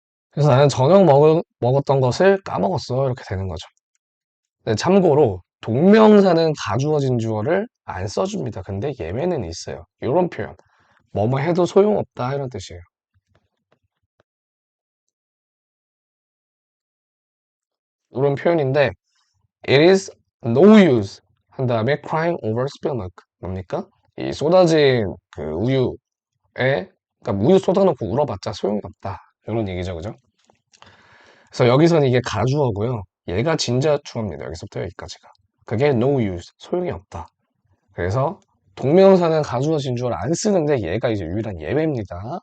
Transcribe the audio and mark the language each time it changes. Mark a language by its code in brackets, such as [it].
[ko] 그래서 나는 먹었던 것을 까먹었어. 이렇게 되는 거죠. 네, 참고로 동명사는 가주어진 주어를 안 써줍니다. 근데 예외는 있어요. 이런 표현. 뭐뭐 해도 소용없다 이런 뜻이에요. 이런 표현인데 [en] it is no use [ko] 한 다음에 [en] crying over spilled milk [ko] 뭡니까? 이 쏟아진 그 우유에 그러니까 우유 쏟아놓고 울어봤자 소용이 없다 이런 얘기죠, 그죠? 그래서 여기서는 이게 가주어고요. 얘가 진자주어입니다. 여기서부터 여기까지가. 그게 no use 소용이 없다. 그래서 동명사는 가주어 진주어를 안 쓰는데 얘가 이제 유일한 예외입니다.